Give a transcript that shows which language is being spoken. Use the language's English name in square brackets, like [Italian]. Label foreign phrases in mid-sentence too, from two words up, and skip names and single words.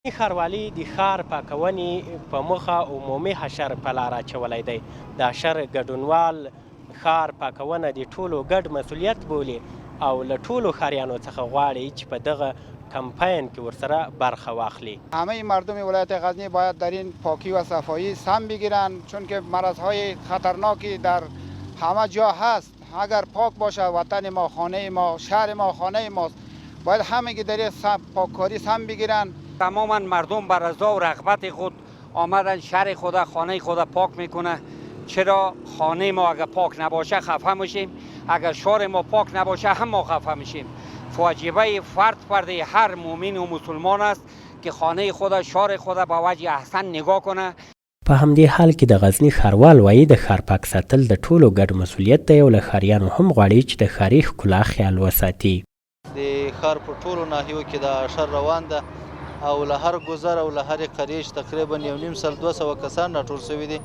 [Pashto] ښاروالي د ښار پاکونې په موخه عمومي حشر په لار اچولی دی. د حشر ګډونوال ښار پاکونه د ټولو ګډ مسؤلیت بولي او له ټولو ښاریانو څخه غواړي چې په دغه کمپین کې ورسره برخه واخلي. [Persian] همه مردم ولایت غزنی باید در این پاکی و صفایی سهم بگیرند، چون که مرضهای خطرناکی در همه جا هست. اگر پاک باشه وطن ما، خانه ما، شهر ما خانه ماست، باید همگی در این پاککاری سهم بگیرند. تماما مردم بر رضا و رغبت خود آمدن شهر خود، خانه خود پاک میکنه. چرا خانه ما اگر پاک نباشه خفه میشیم، اگر شهر ما پاک نباشه هم ما خفه میشیم. واجبه فرد هر مؤمن و مسلمان است که خانه خود، شهر خود به وجه احسن نگاه کنه. [Pashto] په همدې حال کې د غزني ښاروال وایي د ښار پاک ساتل د ټولو ګډ مسؤلیت دی او له ښاریانو هم غواړي چې د ښاري ښکلا خیال وساتي. د ښار په ټولو ناحیو کې د حشر روان ده او له هر ګذر او له هرې قریې تقریبا 1.5 کسان راټول شوي دي.